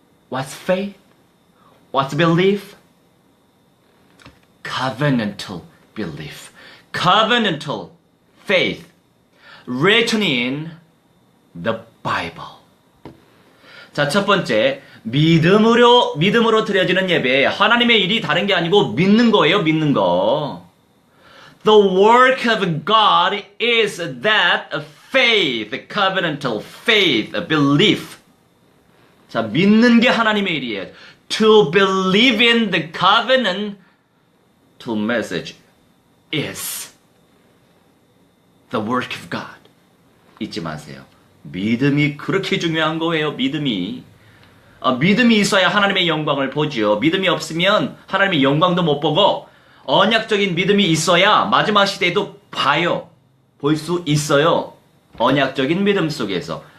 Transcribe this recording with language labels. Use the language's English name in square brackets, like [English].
[English] What's faith? What's belief? Covenantal belief. Covenantal faith. Written in the Bible. [Korean] 자, 첫 번째, 믿음으로 드려지는 예배. 하나님의 일이 다른 게 아니고 믿는 거예요, 믿는 거. [English] The work of God is that of faith, covenantal faith, belief. [Korean] 자, 믿는 게 하나님의 일이에요. [English] To believe in the covenant, to message is the work of God. [Korean] 잊지 마세요. 믿음이 그렇게 중요한 거예요. 믿음이. 믿음이 있어야 하나님의 영광을 보지요. 믿음이 없으면 하나님의 영광도 못 보고 언약적인 믿음이 있어야 마지막 시대에도 봐요. 볼 수 있어요. 언약적인 믿음 속에서.